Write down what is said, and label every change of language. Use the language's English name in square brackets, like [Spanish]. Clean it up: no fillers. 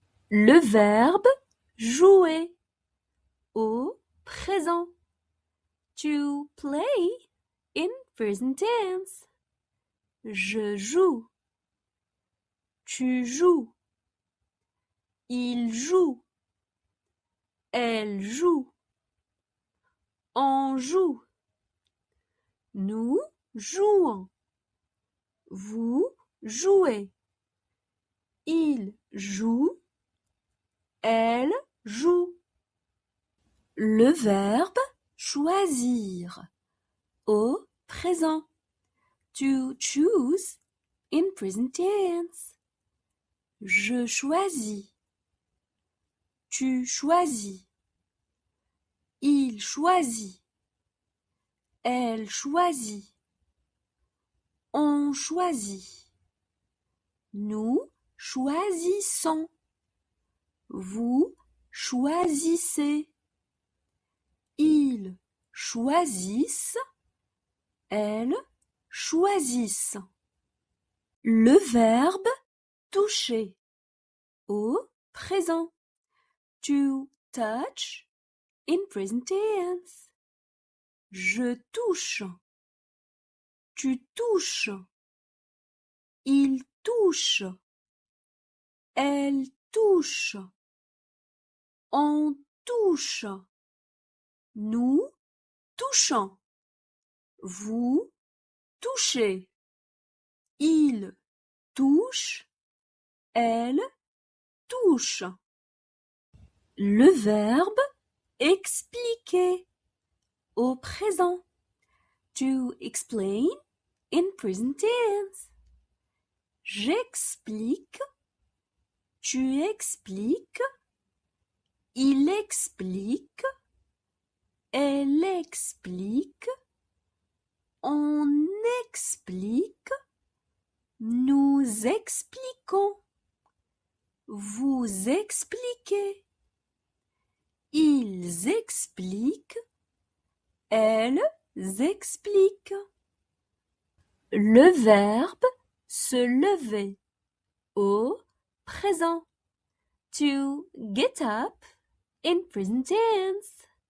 [French] Le verbe jouer au présent. [English] To play in present tense. [French] Je joue. Tu joues. Il joue. Elle joue. On joue. Nous jouons. Vous jouez. Il joue. Elle joue. Le verbe choisir au présent. [English] To choose in present tense. [French] Je choisis. Tu choisis. Il choisit. Elle choisit. On choisit. Nous choisissons. Vous choisissez. Ils choisissent. Elles choisissent. Le verbe toucher au présent. [English] To touch in present tense. [French] Je touche. Tu touches. Il touche. Elle touche. On touche. Nous touchons. Vous touchez. Il touche. Elle touche. Le verbe expliquer au présent. [English] To explain in present tense. [French] J'explique. Tu expliques. Il explique. Elle explique. On explique. Nous expliquons. Vous expliquez. Ils expliquent. Elles expliquent. Le verbe se lever au présent. [English] To get up in present tense.